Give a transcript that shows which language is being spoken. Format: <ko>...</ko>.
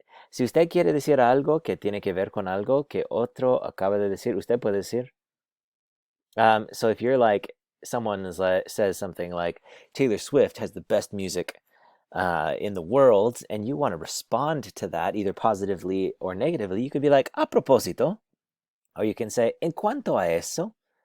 <es>Si usted quiere decir algo que tiene que ver con algo que otro acaba de decir, usted puede decir.</es> <en>So if you're like, someone is like, says something like, Taylor Swift has the best music in the world, and you want to respond to that either positively or negatively, you could be like,</en> <es>a propósito.</es> <en>Or you can say,</en> <es>en cuanto a eso.</es>